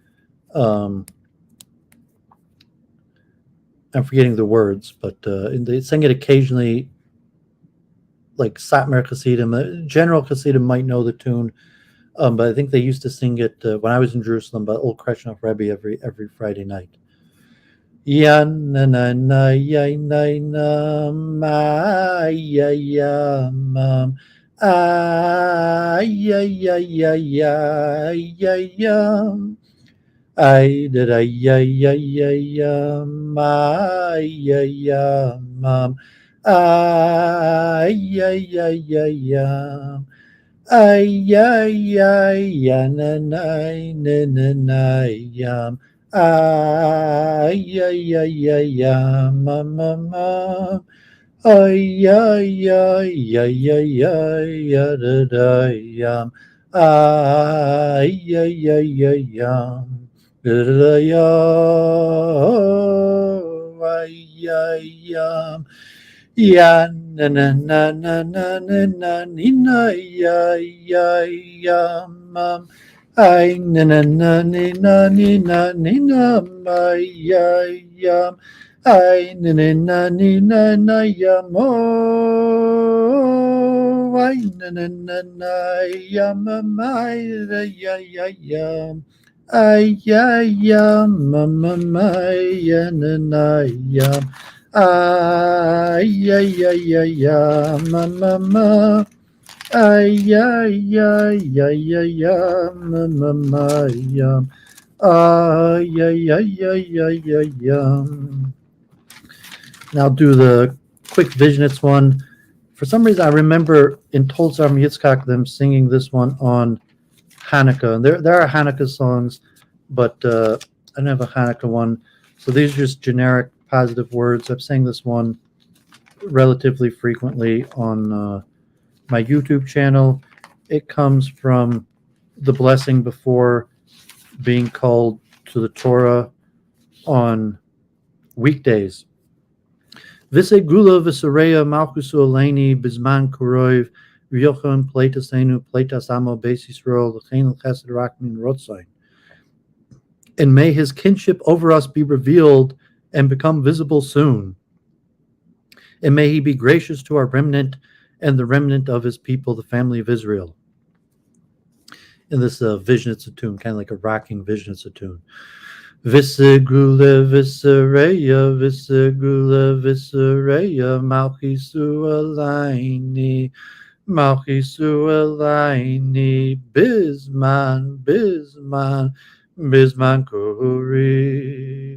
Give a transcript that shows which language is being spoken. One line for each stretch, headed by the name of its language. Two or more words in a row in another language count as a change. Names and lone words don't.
English: I'm forgetting the words, but they sang it occasionally. Like Satmar Hasidim, general Hasidim might know the tune, but I think they used to sing it when I was in Jerusalem by old Kretschnoff Rebbe every Friday night. Ya na na na ya na na ma ya ya mam ya ya ya ya ya ya I did I ya ya ya ya ma ya ya mam ya ya ya ya ay ay ay ya na na na na na yam ay ay ay ay yam ma ma ma ay ay ay ay ay ay ya da da yam ay ay ay ay yam da da yam ay ay yam ya na na na na na na na ni na ya ya ya mam ay na na na ni na ni na ni na ma ya ya ay na na na ni na na ya mo ay na na na na ya ma ma ya ya ya ay ya ya ma ma ma ya na na ya ay ay ay ay ma ma ma ay ay ay ay ay ma ma ma ay ay ay ay ay ay Now do the quick Vishnitz one. For some reason, I remember in Tolzar Yitzchak them singing this one on Hanukkah. And there are Hanukkah songs, but I don't have a Hanukkah one. So these are just generic positive words. I've sang this one relatively frequently on my YouTube channel. It comes from the blessing before being called to the Torah on weekdays.
Hebrew: ותגלה ותראה מלכותו עלינו בזמן קרוב ויחון פליטתנו פליטת עמו בית ישראל לחן לחסד לרחמים לרצון.
English: And may his kinship over us be revealed and become visible soon. And may he be gracious to our remnant and the remnant of his people, the family of Israel. In this Vishnitz tune, kind of like a rocking Vishnitz tune.
Hebrew: ותגלה ותראה, ותגלה ותראה, מלכותו עלינו, מלכותו עלינו, בזמן, בזמן, בזמן קרוב.